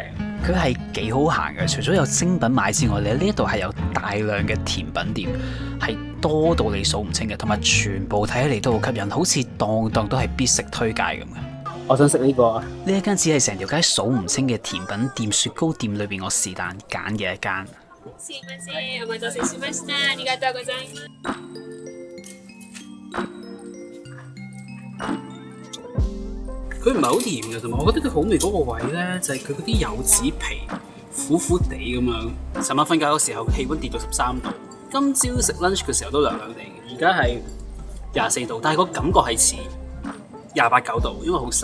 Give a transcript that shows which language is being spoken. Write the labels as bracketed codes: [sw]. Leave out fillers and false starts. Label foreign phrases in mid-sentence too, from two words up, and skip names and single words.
[yue] 佢係幾好行嘅，除咗有精品賣之外咧，呢一度係有大量嘅甜品店，係多到你數唔清嘅，同埋全部睇起嚟都好吸引，好似檔檔都係必食推介咁嘅。我想食呢個啊！呢一間只係成條街數唔清嘅甜品店、雪糕店裏邊，我是但揀嘅一間。 [ja] すいません、お待たせしました。ありがとうございます。 [yue] 佢唔係好甜嘅，同埋我覺得佢好味嗰個位咧，就係佢嗰啲柚子皮苦苦地咁樣。尋晚瞓覺嘅時候氣温跌到13度，今朝食 lunch 嘅時候都涼涼地嘅，而家係24度，但係個感覺係似28、9度，因為好曬。